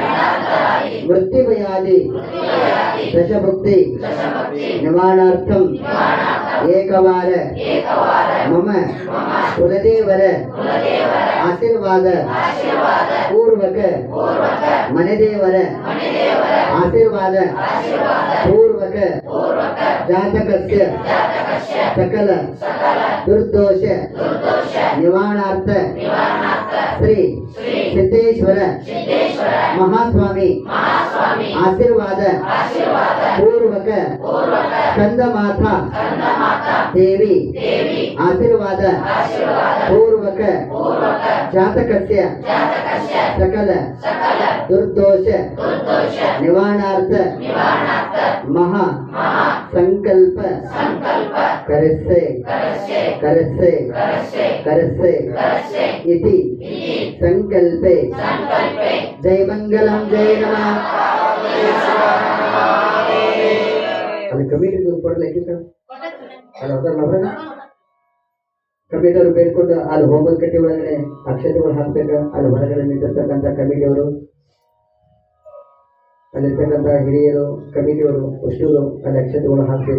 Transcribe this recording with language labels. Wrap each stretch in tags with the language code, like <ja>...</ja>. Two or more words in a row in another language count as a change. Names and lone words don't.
<sa>मृत्युभयादि दशभुक्ति निवारणार्थम एकवार मम कुलदेवर आशीर्वाद पूर्वक मनेदेवर आशीर्वाद पूर्वक जातकस्य सकल दुर्दोष निवारणार्थ श्री सिद्धेश्वर महास्वामी ಆಶೀರ್ವಾದ ಪೂರ್ವಕ ಸ್ಕಂದಮಾತ ದೇವಿ ಆಶೀರ್ವಾದ ಪೂರ್ವಕ ಜಾತಕಸ್ಯ ಸಕಲ ದುರ್ದೋಷ ನಿವಾರಣಾರ್ಥ ಮಹಾ ಸಂಕಲ್ಪ ಕರಸ್ಸೆ ಕರಸ್ಸೆ ಕರಸ್ಸೆ इति संकल्पे जय मंगलम जय नमः</sa> <kn>ಅಲ್ಲಿ ಕಮಿಟಿ ಕೊಡ್ಲಿಕ್ಕೆ ಅಲ್ಲಿ ಹೋದಲ್ಲ ಕಮಿಟಿಯವರು ಬೇಡ್ಕೊಂಡು ಅಲ್ಲಿ ಹೋಮದ ಕಟ್ಟಿ ಒಳಗಡೆ ಅಕ್ಷತೆಗಳು ಹಾಕ್ಬೇಕು. ಅಲ್ಲಿ ಹೊರಗಡೆ ನಿಂತಿರ್ತಕ್ಕಂಥ ಕಮಿಟಿಯವರು, ಅಲ್ಲಿರ್ತಕ್ಕಂಥ ಹಿರಿಯರು, ಕಮಿಟಿಯವರು ಅಷ್ಟೂರು ಅಲ್ಲಿ ಅಕ್ಷತೆಗಳು ಹಾಕ್ಬೇಕು.</kn>